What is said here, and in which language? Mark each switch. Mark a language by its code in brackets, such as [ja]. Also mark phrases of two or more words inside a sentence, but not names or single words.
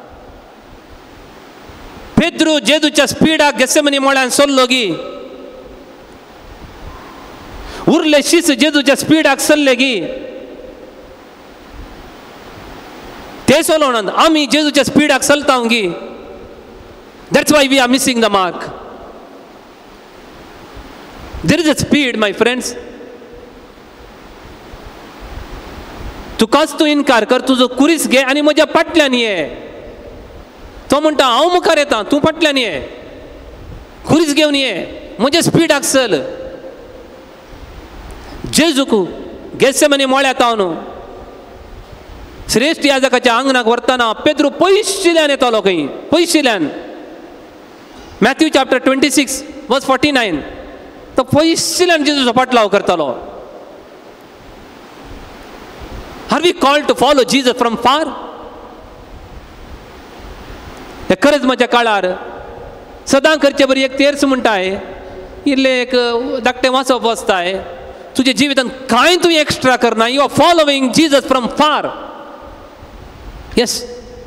[kok] पेद्रू जेजूच्या स्पिडाक गेत्सेमनी मळ्यान सरलो गी, उरले शीस जेजूच्या स्पिडाक सरले गी. ते चलोवनात आमी जेजूच्या स्पिडाक चलता गी. [en] That's why we are missing the mark. There is a speed my friends. [kok] तुकाच तूं इन्कार कर, तुजो कुरीस घे आनी म्हज्या फाटल्यान ये. तो म्हणटा हांव मुखार येता, तूं फाटल्यान ये. कुरीस घेवन ये, म्हज्या स्पिडाक चल. जेजूक गेत्सेमनी मळ्यात हांव श्रेष्ठ याजकाच्या आंगणाक व्हरतना पेद्रू पयशिल्ल्यान येतालो खंय, पयशिल्ल्यान. [en] Matthew chapter 26 verse 49 [kok] तो पयशिल्ल्यान जेजूचो फाटलाव करतालो. [en] Are we called to follow Jesus from far? [kok] हे खरेंच म्हज्या काळार सदां करचे बरी एक तेर्स म्हणटाय, इल्ले एक धाकटें वाचप वाचताय, तुज्या जिवितांत कांय तूं एक्स्ट्रा करना. [en] You are following Jesus from far.